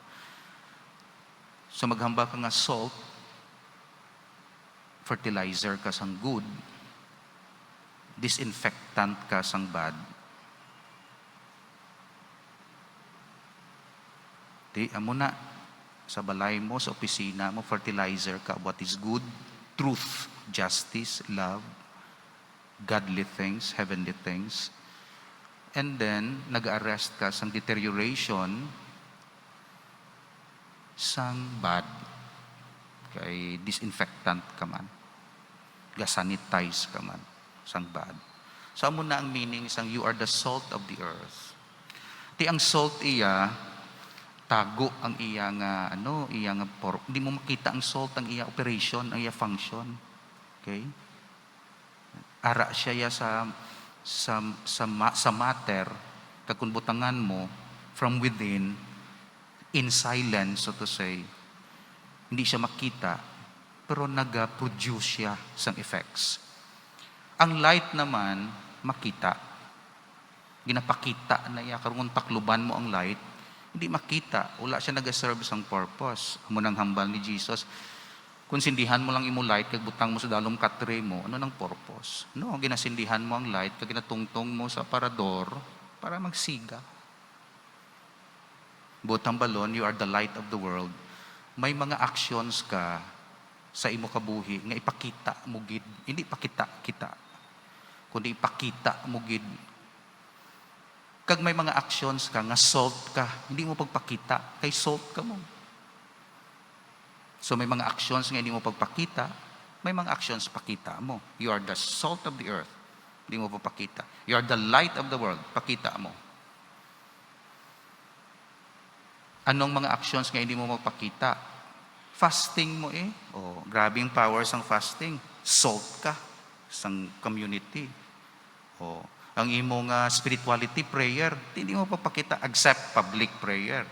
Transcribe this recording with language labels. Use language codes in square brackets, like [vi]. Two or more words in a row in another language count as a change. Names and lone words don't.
[hil] So, maghamba ka nga salt, fertilizer ka sang good, disinfectant ka sang bad. Amo na, sa balay mo, sa opisina mo, fertilizer ka [en] what is good, truth, justice, love, godly things, heavenly things. And then, [hil] nag-arrest ka sang deterioration sang bad. Kay disinfectant ka man. Ga-sanitize ka man sang bad. So, amo na ang meaning sang [en] you are the salt of the earth. [hil] Ang salt iya, tago ang iya nga hindi mo makita ang salt, ang iya operation, ang iya function. Okay? Ara siya sa matter, kung butangan mo [en] from within, in silence, so to say, [hil] hindi siya makita, pero nag-produce siya sang effects. Ang light naman, makita. Ginapakita na iya, karungon takluban mo ang light, hindi makita. Wala siya nag-serve sang purpose. Amo nang hambal ni Jesus. Kung sindihan mo lang imo light, kag butang mo sa dalom katre mo, ano nang purpose? No, ginasindihan mo ang light, kag ginatungtong mo sa aparador, para magsiga. Butang balon, [en] you are the light of the world. [hil] May mga actions ka sa imo kabuhi nga ipakita mo gid, hindi pakita-kita, kundi ipakita mo gid. Kag may mga actions ka nga salt ka, hindi mo pagpakita, kay salt ka mo. So may mga actions nga hindi mo pagpakita, may mga actions pakita mo. [en] You are the salt of the earth. [hil] Hindi mo pa pakita. [en] You are the light of the world. [hil] Pakita mo. Anong mga actions nga hindi mo mapakita? Fasting mo eh. Oh, grabing powers ang fasting. Salt ka sa community. Oh, ang imong [en] spirituality prayer, [hil] hindi mo papakita except [en] public prayer.